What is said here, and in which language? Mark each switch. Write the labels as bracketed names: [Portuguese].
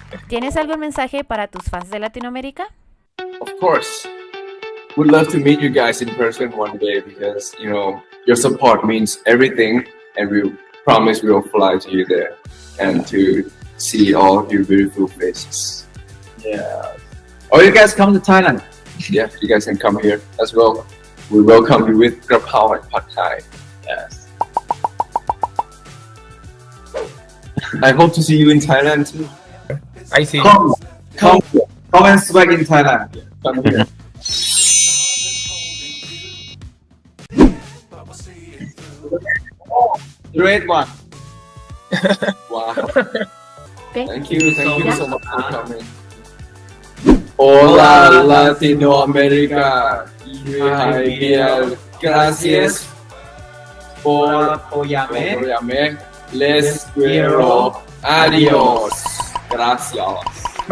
[Spanish] ¿Tienes algún mensaje para tus fans de Latinoamérica? [English] Of course would love to meet you guys in person one day because you know your support means everything and we promise we will fly to you there and to see all of your beautiful faces. yeah. Or you guys come to Thailand. Yeah, you guys can come here as well. We welcome you with Grab Pao and Pad Thai. Yes. I hope to see you in Thailand too. I see. Come and swag in Thailand. Come here. Great one. Wow. Okay. Thank you so much for coming. [Spanish] Hola Latinoamérica. Javier, gracias por apoyarme. Les quiero. Adiós. Gracias.